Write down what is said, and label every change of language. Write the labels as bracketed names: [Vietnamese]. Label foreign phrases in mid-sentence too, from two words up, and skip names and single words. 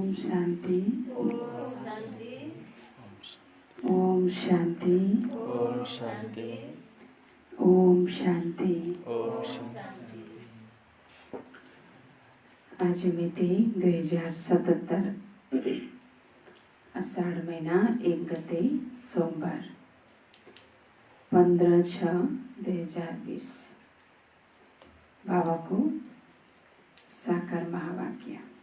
[Nepali] शांति। ओम शांति। ओम शांति। ओम शांति। ओम शांति। आज मिति 2077 आषाढ़ महीना 1 गते सोमवार 15/6/2020। बाबा को साकार महावाक्य।